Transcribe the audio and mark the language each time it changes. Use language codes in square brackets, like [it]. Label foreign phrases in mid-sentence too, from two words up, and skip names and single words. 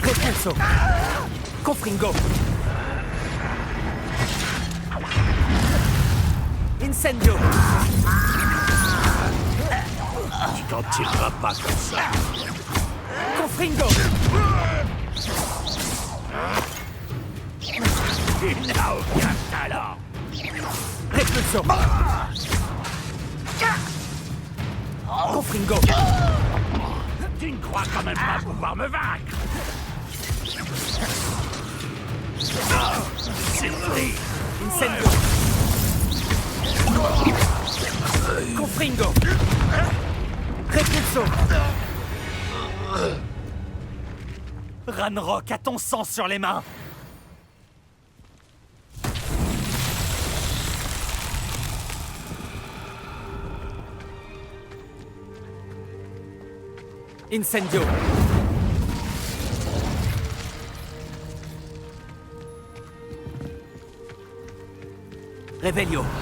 [fr] Repulso. Confringo. Incendio. Tu t'en tireras pas comme ça. Confringo. Il n'a aucun talent. Repulso. Confringo. Tu ne crois quand même pas pouvoir me vaincre. C'est pris. Incendio. Confringo. Repulso. Ranrock a ton sang sur les mains. Incendio. Revelio.